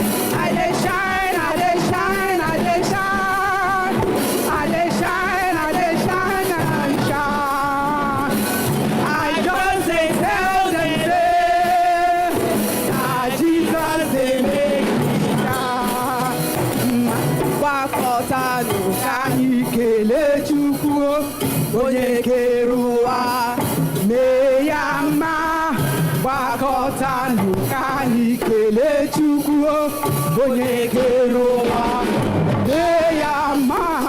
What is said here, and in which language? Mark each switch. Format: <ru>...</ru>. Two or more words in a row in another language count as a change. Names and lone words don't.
<pcm>I dey shine, I dey shine, I dey shine. I dey shine, I dey shine, and I shine. I just dey tell them say, na Jesus dey make me shine.</pcm> <ig>Gbakọtanụ ka anyị kelee Chukwu onye kere ụwa mee ya mma. Gbakọtanụ ka anyị kelee Chukwu onye kere ụwa mee ya mma.</ig>